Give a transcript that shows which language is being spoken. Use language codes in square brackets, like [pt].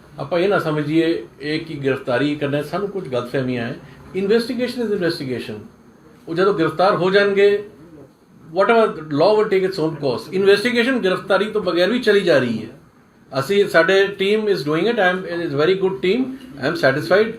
[pa] ਆਪਾਂ ਇਹ ਨਾ ਸਮਝੀਏ ਇਹ ਕਿ ਗ੍ਰਿਫਤਾਰੀ ਕਰਨਾ, ਸਾਨੂੰ ਕੁਝ ਗਲਤਫਹਿਮੀਆਂ ਹੈ। [en] Investigation is investigation. [pa] ਉਹ ਜਦੋਂ ਗ੍ਰਿਫਤਾਰ ਹੋ ਜਾਣਗੇ, [en] whatever law will take its own course। [pa] Investigation ਗ੍ਰਿਫਤਾਰੀ ਤੋਂ ਬਗੈਰ ਵੀ ਚਲੀ ਜਾ ਰਹੀ ਹੈ। ਅਸੀਂ ਸਾਡੇ team [en] Is doing it, it is very good team, I am satisfied.